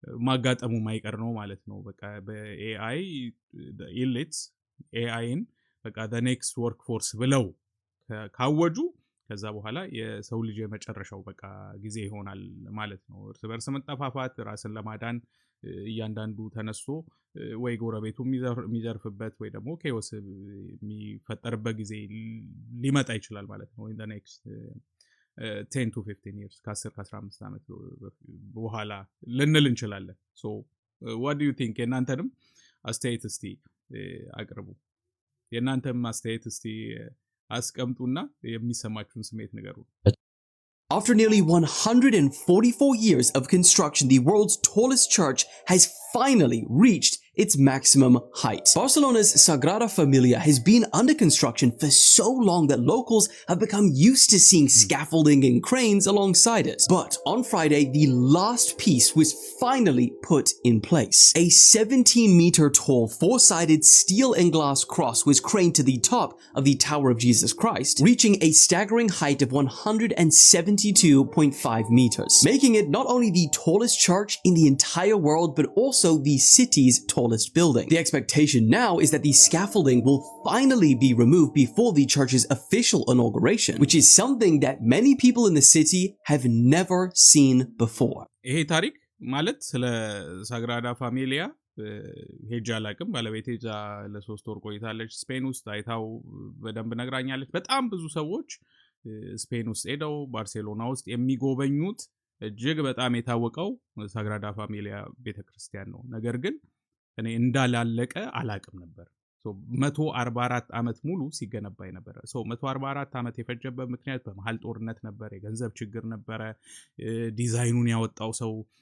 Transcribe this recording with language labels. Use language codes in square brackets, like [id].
[am] ማጋጠሙ ማይቀር ነው ማለት ነው በቃ በAI ኢሊትስ AIን በቃ [en] the next workforce [am] ብለው ካወጁ ከዛ በኋላ የሰው ልጅ የመጨረሻው በቃ ጊዜ ይሆናል ማለት ነው እርስ በርስ መጣፋፋት ራስን ለማዳን እያንዳንዱ ተነስቶ ወይ ጎረቤቱ የሚዘርፍበት ወይ ደግሞ ኬዎስ የሚፈጠርበት ጊዜ ሊመጣ ይችላል ማለት ነው [en] in the next 10 to 15 years [am] ከ10-15 ዓመት በኋላ ልንል እንችላለን [en] so what do you think [am] የናንተንም አስተያየት እስቲ አቅርቡ የናንተም አስተያየት እስቲ አስቀምጡና የሚሰማችሁን ስሜት ንገሩ [en] After nearly 144 years of construction, the world's tallest church has finally reached its maximum height. Barcelona's Sagrada Familia has been under construction for so long that locals have become used to seeing scaffolding and cranes alongside it. But on Friday, the last piece was finally put in place. A 17-meter tall, four-sided steel and glass cross was craned to the top of the Tower of Jesus Christ, reaching a staggering height of 172.5 meters, making it not only the tallest church in the entire world, but also the city's tallest building. The expectation now is that the scaffolding will finally be removed before the church's official inauguration, which is something that many people in the city have never seen before. [am] ይሄ ታሪክ ማለት ስለ ሳግራዳ ፋሚሊያ ሄጃ ላቅም ባለቤቴ ዛ ለ3 ወር ቆይታለች ስፔን ውስጥ አይታው በደንብ ነግራኛለች በጣም ብዙ ሰዎች ስፔን ውስጥ ሄደው ባርሴሎና ውስጥ የሚጎበኙት እጅግ በጣም የታወቀው ሳግራዳ ፋሚሊያ ቤተክርስቲያን ነው ነገር ግን እኔ እንዳላለቀ አላቅም ነበር 144 አመት ሙሉ ሲገነባ ነበር 144 አመት የፈጀበት ምክንያት በመሃል ጦርነት ነበር የገንዘብ ችግር ነበር ዲዛይኑን ያወጣው ሰው